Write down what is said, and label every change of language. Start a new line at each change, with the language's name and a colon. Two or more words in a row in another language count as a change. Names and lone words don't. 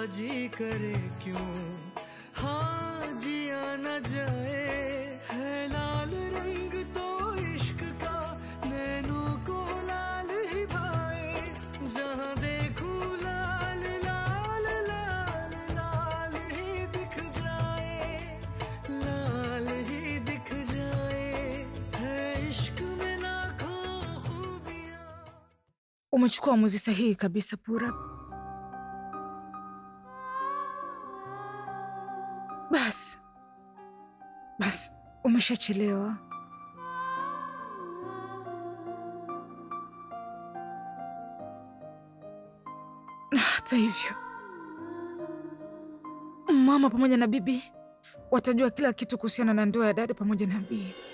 Hindi: जी करे क्यों हाँ जिया न जाए है लाल रंग तो इश्क का नैनों को लाल ही भाए जहाँ देखूं लाल लाल लाल लाल ही दिख जाए लाल ही दिख जाए है इश्क में लाखों खूबियां.
Swahili: Umechukua uamuzi sahihi kabisa Purab. Bas, umeshachelewa. Na hata hivyo, mama pamoja na bibi watajua kila kitu kuhusiana na ndoa ya dada pamoja na bibi.